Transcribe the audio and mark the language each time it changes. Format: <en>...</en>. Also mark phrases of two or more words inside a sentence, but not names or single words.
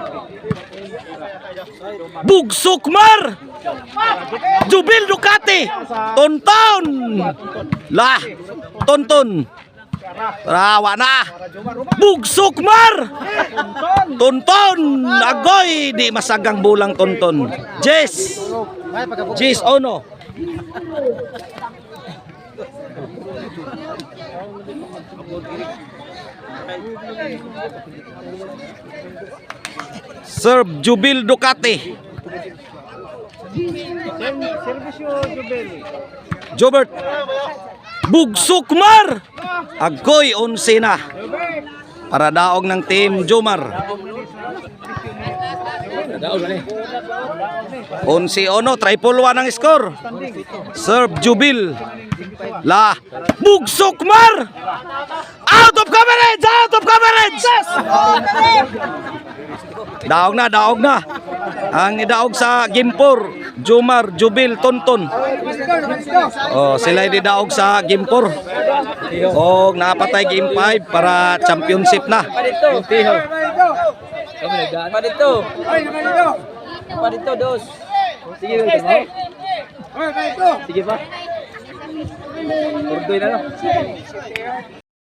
<ceb>Bugsukmar. Jubil Ducati. Tonton. Lah, tonton. Rawa na. Bugsukmar. Tonton. Agoy, di masagang bulang tonton. Jess Ono. Serve Jubil Ducati. Jobert. Bugsukmar. Agoy 11 na. Para daog ng team Jomar. 11-1, triple 1 ang score. Serve Jubil. La Bugsukmar.</ceb> <en>Out of coverage! Out of coverage!</en> <ceb>Daog na. Ang idaog sa game 4, Jomar, Jubil, Tonton. Oh, sila idaog sa game 4. Oh, napatay game 5 para championship na. Padito, dos. Sige pa. Urdoy na lang.</ceb>